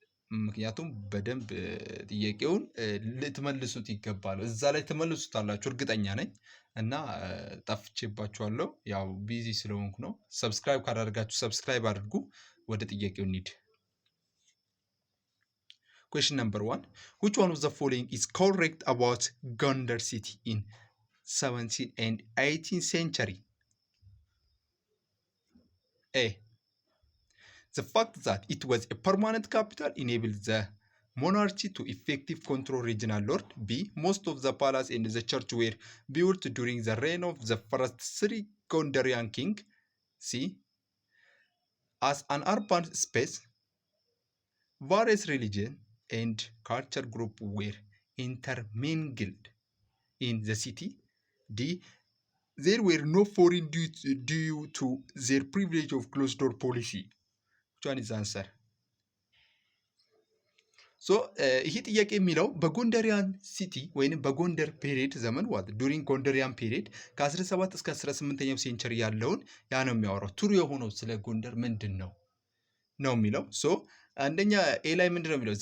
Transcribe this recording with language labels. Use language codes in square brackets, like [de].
[am] ምክንያቱም በደንብ ጥያቄውን ልትመልሱት ይገባል። እዛ ላይ ትመልሱታላችሁ እርግጠኛ ነኝ። እና ጠፍቼባችኋለሁ ያው ቢዚ ስለሆንኩ ነው። ሰብስክራይብ ካላደረጋችሁ ሰብስክራይብ አድርጉ። ወደ ጥያቄው እንሂድ። [en] Question number 1. Which one of the following is correct about Gondar city in 17th and 18th century? A. The fact that it was a permanent capital enabled the monarchy to effectively control regional lord. B. Most of the palace and the church were built during the reign of the first three Gondarian king. C. As an urban space, various religion and culture group were intermingled in the city. D. There were no foreign due to their privilege of closed door policy. Which one is the answer? [am] ሶ ይሄ ጥያቄ የሚለው በጎንደሪያን ሲቲ ወይንም በጎንደር ፔሪድ ዘመን ዱሪንግ ጎንደሪያን ፔሪድ ከ17 እስከ 18ኛው ሴንቸሪ ያለውን ያ ነው የሚያወራው። ቱሩ የሆነው ስለ ጎንደር ምንድን ነው የሚለው። ሶ አንደኛ ኤ ላይ ምንድን ነው የሚለው?